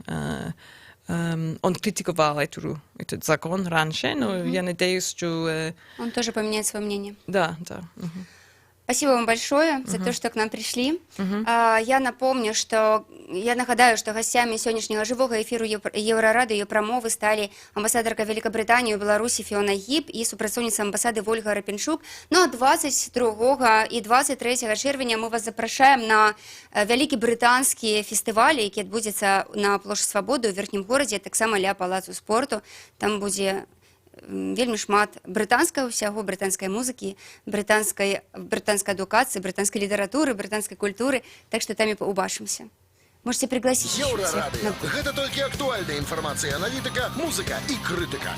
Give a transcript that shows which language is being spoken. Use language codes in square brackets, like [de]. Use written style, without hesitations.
[ru] Он критиковал этот закон раньше, но я надеюсь, что... Он тоже поменяет свое мнение. Да. Спасибо вам большое за то, что к нам прийшли. Я напомню, что [uk] я нагадаю, що гостями сьогоднішнього живого ефіру Єврорадіо промови стали амбасадорка Великобританії у Білорусі Фіона Гіб і супрацовниця амбасади Вольга Рапінчук. Ну а 22 і 23 червня ми вас запрошуємо на великі британські фестивалі, які відбудуться на площі Свободи у Верхнім городі, так само ля Палацу спорту. [be] Там буде вельмі шмат брытанскага ўсяго, брытанскай музыкі, брытанскай адукацыі, брытанскай літаратуры, брытанскай культуры, так што там і паўбачымся. [ru] Можете пригласить. [be] Еўрарадыё. Гэта толькі актуальная інфармацыя, аналітыка, музыка і крытыка.